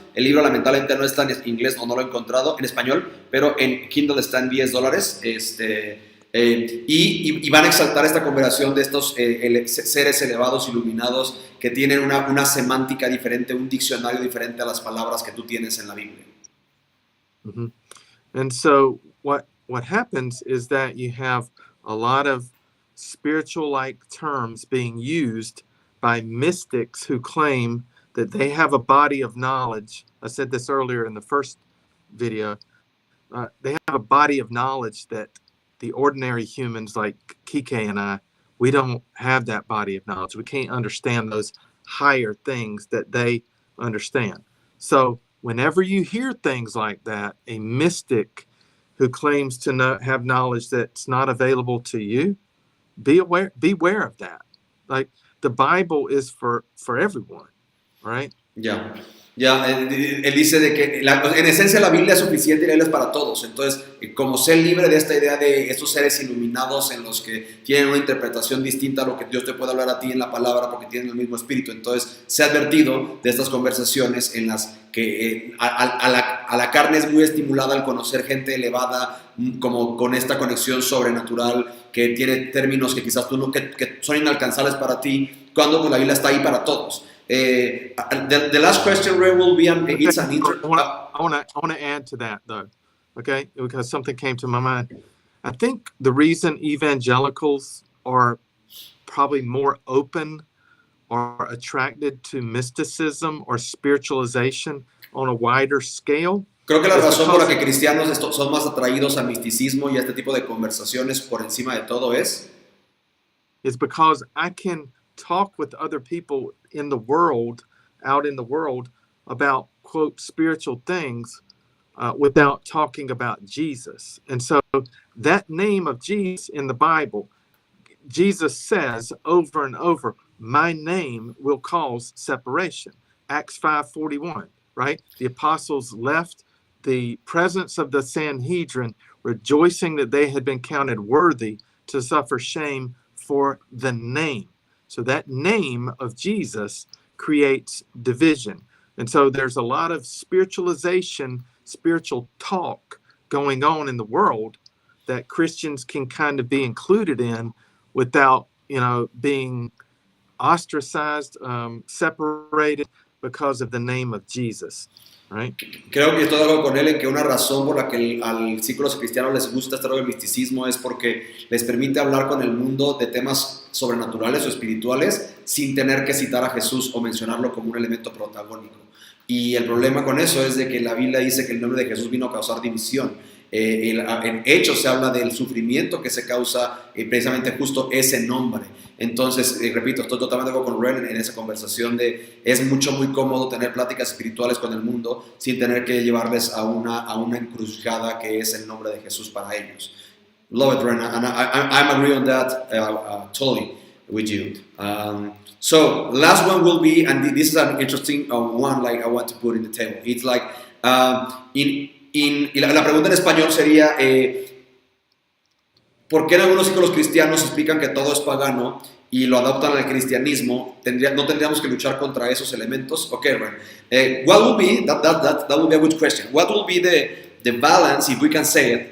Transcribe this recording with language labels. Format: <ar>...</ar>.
<es>El libro lamentablemente no está en inglés o no lo he encontrado en español, pero en Kindle está en $10. Y van a exaltar esta conversación de estos seres elevados, iluminados, que tienen una semántica diferente, un diccionario diferente a las palabras que tú tienes en la Biblia. Mm-hmm.</es> <en>And so what happens is that you have a lot of spiritual-like terms being used by mystics who claim that they have a body of knowledge. I said this earlier in the first video. They have a body of knowledge that the ordinary humans like Kike and I, we don't have that body of knowledge. We can't understand those higher things that they understand. So whenever you hear things like that, a mystic who claims to have knowledge that's not available to you, beware of that. Like, the Bible is for everyone, right?</en> <es>Ya, ya, él dice de que en esencia la Biblia es suficiente y la Biblia es para todos. Entonces, como ser libre de esta idea de estos seres iluminados en los que tienen una interpretación distinta a lo que Dios te puede hablar a ti en la palabra porque tienen el mismo espíritu. Entonces, se ha advertido de estas conversaciones en las que a la carne es muy estimulada al conocer gente elevada, como con esta conexión sobrenatural, que tiene términos que quizás tú no, que son inalcanzables para ti, cuando pues, la Biblia está ahí para todos.</es> <en>The last question, Ray, will be it's an I want to add to that, though, okay? Because something came to my mind. I think the reason evangelicals are probably more open or attracted to mysticism or spiritualization on a wider scale.</en> <es>Creo que la razón por la que cristianos son más atraídos al misticismo y a este tipo de conversaciones por encima de todo is</es> <en>because I can talk with other people in the world, out in the world, about, quote, spiritual things without talking about Jesus. And so that name of Jesus in the Bible, Jesus says over and over, my name will cause separation. Acts 5:41, right? The apostles left the presence of the Sanhedrin, rejoicing that they had been counted worthy to suffer shame for the name. So that name of Jesus creates division. And so there's a lot of spiritualization, spiritual talk going on in the world that Christians can kind of be included in without, being ostracized, separated because of the name of Jesus. Right?</en> <es>Creo que estoy de acuerdo con él en que una razón por la que al círculos cristianos les gusta este rollo del misticismo es porque les permite hablar con el mundo de temas sobrenaturales o espirituales sin tener que citar a Jesús o mencionarlo como un elemento protagónico. Y el problema con eso es de que la Biblia dice que el nombre de Jesús vino a causar división. En Hechos se habla del sufrimiento que se causa precisamente justo ese nombre. Entonces, repito, estoy totalmente de acuerdo con Ren en esa conversación de es muy cómodo tener pláticas espirituales con el mundo sin tener que llevarles a una encrucijada que es el nombre de Jesús para ellos.</es> <en>Love it, Ren, and I'm agree on that totally with you. So, last one will be, and this is an interesting one like I want to put in the table. It's like,</en> <es>y la pregunta en español sería, ¿por qué en algunos círculos cristianos explican que todo es pagano y lo adaptan al cristianismo? ¿No tendríamos que luchar contra esos elementos?</es> <en>Okay, right. What will be, that will be a good question. What will be the balance, if we can say it?</en>